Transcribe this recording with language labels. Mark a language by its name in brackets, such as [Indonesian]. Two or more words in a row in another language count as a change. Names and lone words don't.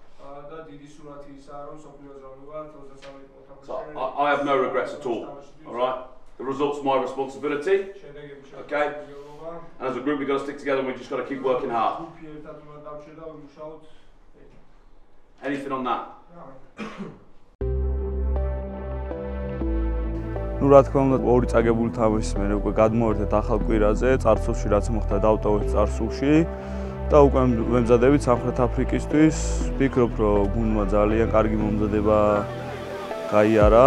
[English] So I have no regrets at all. All right, the result's my responsibility. Okay, and as a group we've got to stick together and we've just got to keep working hard. Anything on that? [Georgian] Ну რა თქმა უნდა ორი წაგებული თამაშის მერე უკვე გადმოვერთეთ ახალ კვირაზე, წარსულში რაც მოხდა დავტოვეთ წარსულში და უკვე ვემზადებით სამხრეთ აფრიკისთვის. ვფიქრობ, რომ გუნდმა ძალიან კარგი მომზადება გაიარა.